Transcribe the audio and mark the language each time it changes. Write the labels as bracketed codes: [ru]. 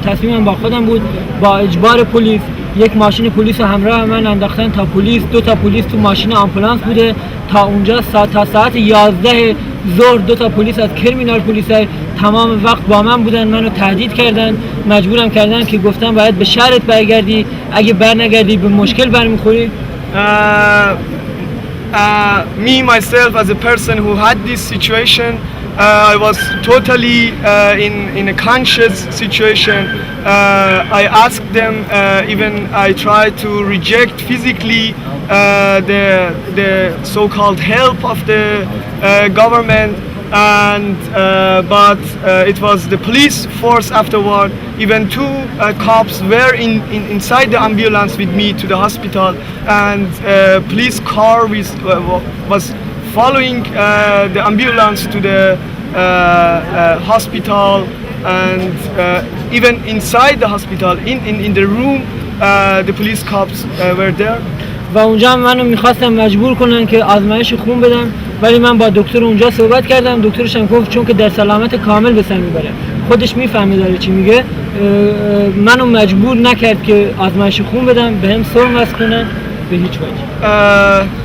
[fa] تصمیمم با خودم بود. با اجبار پلیس یک ماشین پلیس همراه من انداختن تا پلیس، 2 تا پلیس تو ماشین آمبولانس بوده تا اونجا. تا ساعت 11 ظهر 2 تا پلیس از کرمینال پلیس تمام وقت با من بودن، منو تهدید کردن، مجبورم کردن که گفتم باید به شهرت برگردی، اگه برنگردی به مشکل برمیخوری. [en] Me myself as a person who had this situation, I was totally in a conscious situation. I asked them, even I tried to reject physically the so-called help of the government, and but it was the police force afterward. Even two cops were inside the ambulance with me to the hospital, and police car was following the ambulance to the hospital, and even inside the hospital, in the room, the police cops were there. [fa] و اونجا هم منو میخواستم مجبور کنن که آزمایش خون بدم، ولی من با دکتر اونجا صحبت کردم. دکترش هم گفت چون که در سلامت کامل به سر میبره، خودش میفهمه داره چی میگه، منو مجبور نکرد که آزمایش خون بدم، به هم سرم وصل کنن به هیچ وجه.